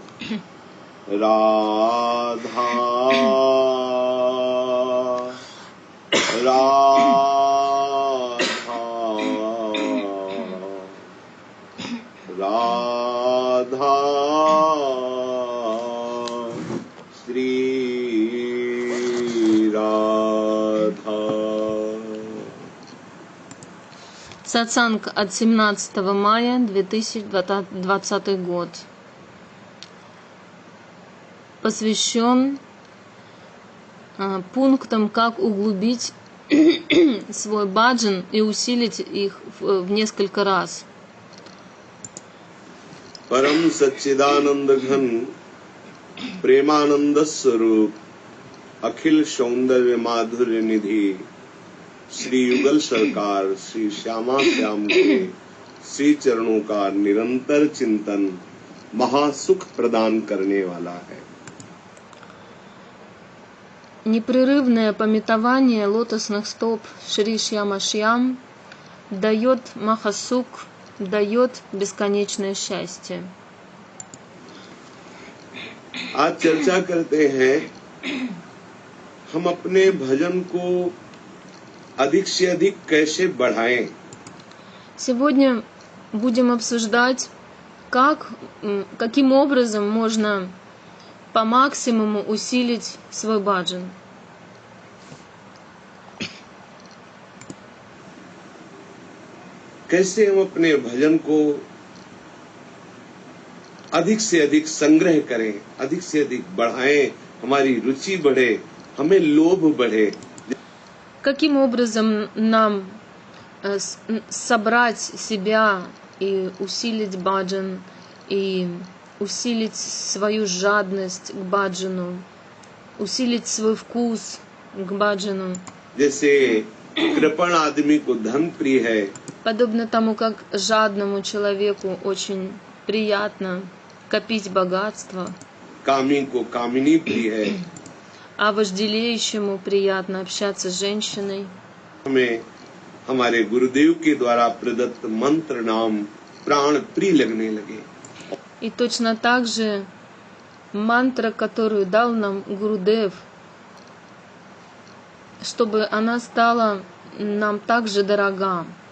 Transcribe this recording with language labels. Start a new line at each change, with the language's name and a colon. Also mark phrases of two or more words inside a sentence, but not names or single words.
Hindi: राधा राधा राधा श्री राधा.
Russian: Сатсанг от 17 мая 2020 год посвящен пунктам, как углубить свой баджан и усилить их в несколько раз.
Hindi: परम सच्चिदानंद घन प्रेमानंद स्वरूप अखिल सौंदर्य माधुर्य निधि श्री युगल सरकार श्री श्यामा श्याम के श्री चरणों का निरंतर चिंतन महासुख प्रदान करने वाला है.
Russian: Непрерывное памятование лотосных стоп Шри Шьяма Шьям дает махасук, дает бесконечное счастье.
Hindi: आज चर्चा करते हैं हम अपने भजन को अधिक से अधिक कैसे बढ़ाएं.
Russian: Сегодня будем обсуждать, каким образом можно по максимуму усилить свой баджан.
Hindi: कैसे हम अपने भजन को अधिक से अधिक संग्रह करें, अधिक से अधिक बढ़ाएं, हमारी रुचि बढ़े, हमें लोभ बढ़े.
Russian: Каким образом нам собрать себя и усилить баджан, и усилить свою жадность к баджану, усилить свой вкус к баджану.
Hindi: जैसे कृपण आदमी को धन प्रिय है,
Russian: Подобно тому, как жадному человеку очень приятно копить богатство,
Hindi: कामी को कामिनी प्रिय है,
Russian: а вожделеющему приятно общаться с женщиной.
Hindi: हमें हमारे गुरुदेव के द्वारा प्रदत्त मंत्र नाम प्राण प्रिय लगने लगे.
Russian: И точно так же мантра, которую дал нам Гурудев, чтобы она стала нам также дорога.